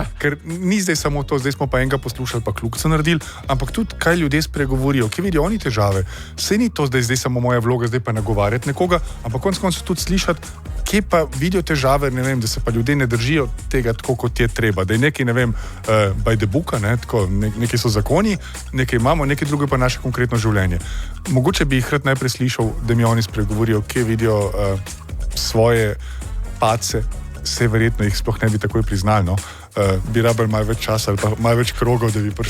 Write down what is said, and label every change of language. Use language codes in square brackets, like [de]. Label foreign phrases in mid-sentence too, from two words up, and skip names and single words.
[sl] Ker ni zdaj samo to, zdaj smo pa enega poslušali, pa kljukca naredili, ampak tudi kaj ljudje spregovorijo, kje vidijo oni težave. Sej ni to zdaj samo moja vloga, zdaj pa nagovarjati nekoga, ampak konec koncev tudi slišati, kje pa vidijo težave, ne vem, da se pa ljudje ne držijo tega tako, kot je treba. Da je nekaj, ne vem, [en] by the book, [sl] ne, tako, nekaj so zakoni, nekaj imamo, nekaj drugo pa naše konkretno življenje. Mogoče bi jih rad najprej slišal, da mi oni spregovorijo, kje vidijo svoje pace, se verjetno jih sploh ne bi takoj priznali, no. Bi rabili malo več časa ali pa malo več krogov, da bi prišli.